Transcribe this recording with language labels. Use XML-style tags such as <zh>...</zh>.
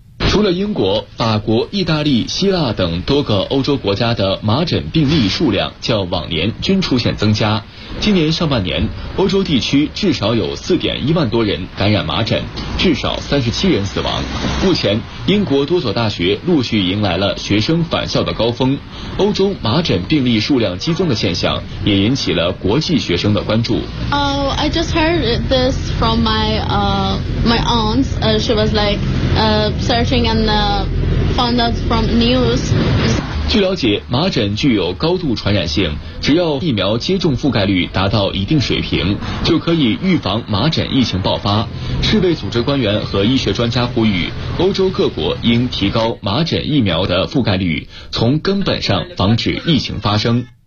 <zh>除了英国、法国、意大利、希腊等多个欧洲国家的麻疹病例数量较往年均出现增加，今年上半年欧洲地区至少有 4.1 万多人感染麻疹，至少37人死亡。目前英国多所大学陆续迎来了学生返校的高峰，欧洲麻疹病例数量激增的现象也引起了国际学生的关注。</zh> <en>I just heard this from my aunt. She was like searching and found out from news.</en> <zh>据了解，麻疹具有高度传染性，只要疫苗接种覆盖率达到一定水平，就可以预防麻疹疫情爆发。世卫组织官员和医学专家呼吁，欧洲各国应提高麻疹疫苗的覆盖率，从根本上防止疫情发生。</zh>